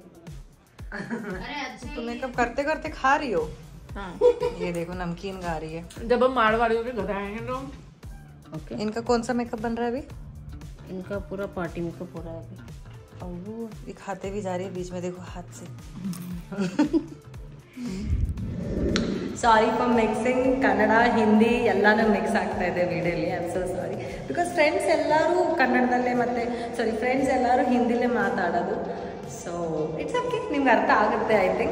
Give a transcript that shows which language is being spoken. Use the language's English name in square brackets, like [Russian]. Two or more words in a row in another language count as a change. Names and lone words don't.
[Hindi] तुम मेकअप करते करते खा रही हो। हाँ। ये देखो नमकीन खा रही है। जब हम मारवाड़ियों के घर आएंगे तो ओके। इनका कौन सा मेकअप बन रहा है अभी? इनका पूरा पार्टी मेकअप हो रहा है अभी। ये खाते भी जा रही है बीच में, देखो हाथ से। [English] sorry for mixing [Kannada] ಕನ್ನಡ ಹಿಂದಿ ಎಲ್ಲಾನು ಮಿಕ್ಸ್ ಆಗ್ತಾ ಇದೆ ವಿಡಿಯೋಲಿ. [English] I am so sorry because friends [Kannada] ಎಲ್ಲರೂ ಕನ್ನಡದಲ್ಲೇ ಮತ್ತು ಫ್ರೆಂಡ್ಸ್ ಎಲ್ಲರೂ ಹಿಂದಿಲೇ ಮಾತಾಡೋದು. [English] so it's okay, [Kannada] ನಿಮ್ಗೆ ಅರ್ಥ ಆಗುತ್ತೆ [English] I think.